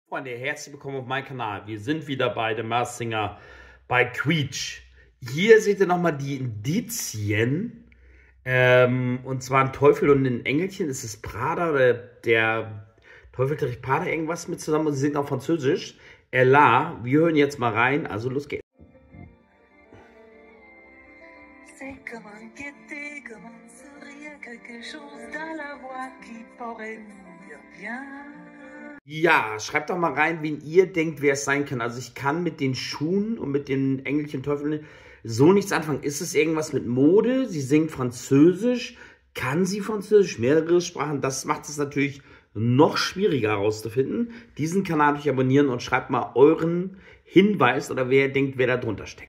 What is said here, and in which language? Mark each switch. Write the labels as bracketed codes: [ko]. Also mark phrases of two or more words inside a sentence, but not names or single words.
[de] Freunde, herzlich willkommen auf meinem Kanal. Wir sind wieder bei The Masked Singer bei Quietsch. Hier seht ihr nochmal die Indizien. Und zwar ein Teufel und ein Engelchen. Ist es Prada oder der Teufel trägt Prada irgendwas mit zusammen? Und sie singt auf Französisch. Ella, wir hören jetzt mal rein. Also los geht's. [fr] C'est comme un guetté, comme un sourire, quelque chose dans la voix qui pourrait nous dire bien. [de] Ja, schreibt doch mal rein, wen ihr denkt, wer es sein kann. Also ich kann mit den Schuhen und mit den Engelchen, Teufeln so nichts anfangen. Ist es irgendwas mit Mode? Sie singt Französisch. Kann sie Französisch? Mehrere Sprachen? Das macht es natürlich noch schwieriger herauszufinden. Diesen Kanal abonnieren und schreibt mal euren Hinweis oder wer denkt, wer da drunter steckt.